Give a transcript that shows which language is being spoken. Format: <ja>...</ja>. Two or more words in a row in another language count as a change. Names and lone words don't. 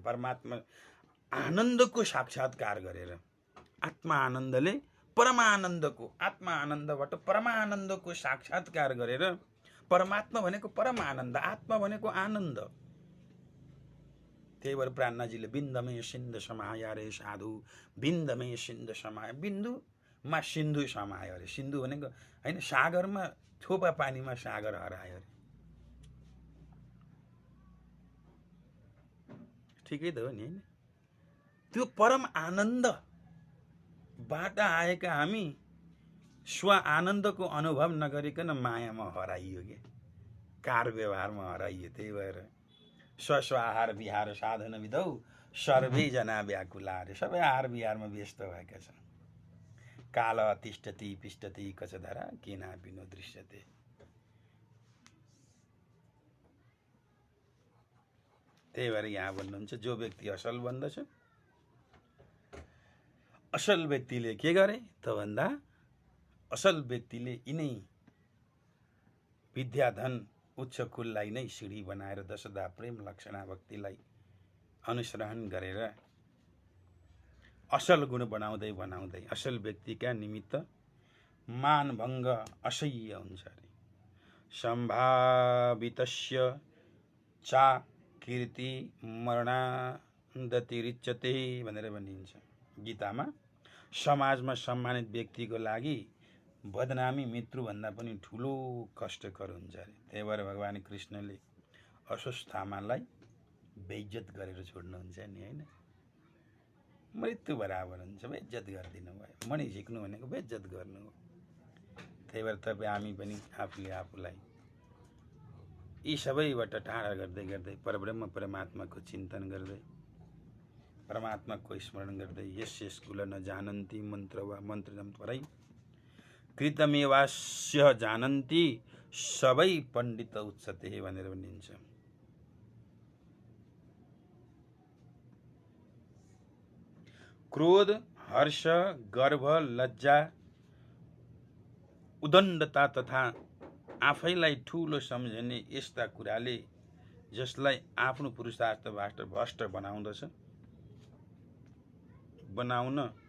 <ne>परमात्मा आनन्दको साक्षात्कार गरेर, आत्मा आनन्दले परमानन्दको, आत्मा आनन्दबाट परमानन्दको साक्षात्कार गरेर, परमात्मा भनेको परमानन्द, आत्मा भनेको आनन्द। त्यही भएर प्राणनाजीले</ne> <hi>बिन्दमे सिन्ध समाय रे साधु, बिन्दमे सिन्ध समाय,</hi> <ne>बिन्दुमा सिन्धु समायो अरे। सिन्धु भनेको होइन, सागरमा थोपा पानीमा सागर हरायो अरे। ठिकै त हो नि होइन? त्यो परम आनन्दबाट आएका हामी स्व आनन्दको अनुभव नगरिकन मायामा हराइयो के, कार व्यवहारमा हराइयो। त्यही भएर</ne> <sa>स्व आहार विहार साधन विधौ सर्वैजना व्याकुला अरे।</sa> <ne>सबै आहार विहारमा व्यस्त भएका छन्।</ne> <sa>काल तिष्ठति पिष्टति कचधरा केनापि नो दृश्यते।</sa> <ne>त्यही भएर यहाँ भन्नुहुन्छ, जो व्यक्ति असल बन्दछ, असल व्यक्तिले के गरे त भन्दा असल व्यक्तिले यिनै विद्या धन उच्च कुललाई नै सिँढी बनाएर दशदा प्रेम लक्षणा भक्तिलाई अनुसरण गरेर असल गुण बनाउँदै बनाउँदै असल व्यक्तिका निमित्त मानभङ्ग असह्य हुन्छ अरे।</ne> <sa>सम्भावितस्य चा कीर्ति मरणादतिरिच्यते</sa> <ne>भनेर भनिन्छ गीतामा। समाजमा सम्मानित व्यक्तिको लागि बदनामी मृत्युभन्दा पनि ठुलो कष्टकर हुन्छ अरे। त्यही भएर भगवान कृष्णले अश्वत्थामालाई बेइज्जत गरेर छोड्नुहुन्छ नि होइन। मृत्यु बराबर हुन्छ, बेइज्जत गरिदिनु भयो। मणि झिक्नु भनेको बेइज्जत गर्नु हो। त्यही भएर तपाईँ हामी पनि आफूले आफूलाई यी सबैबाट टाढा गर्दै गर्दै परब्रह्म परमात्माको चिन्तन गर्दै, परमात्माको स्मरण गर्दै,</ne> <sa>यस कुल न जानन्ति मन्त्र वा मन्त्रजम परै कृतमेवास्य जानन्ति सबै पण्डित उच्चते</sa> <ne>भनेर भनिन्छ। क्रोध, हर्ष, गर्व, लज्जा, उदण्डता तथा आफैलाई ठुलो सम्झने यस्ता कुराले जसलाई आफ्नो पुरुषार्थबाट भ्रष्ट बनाउन</ne>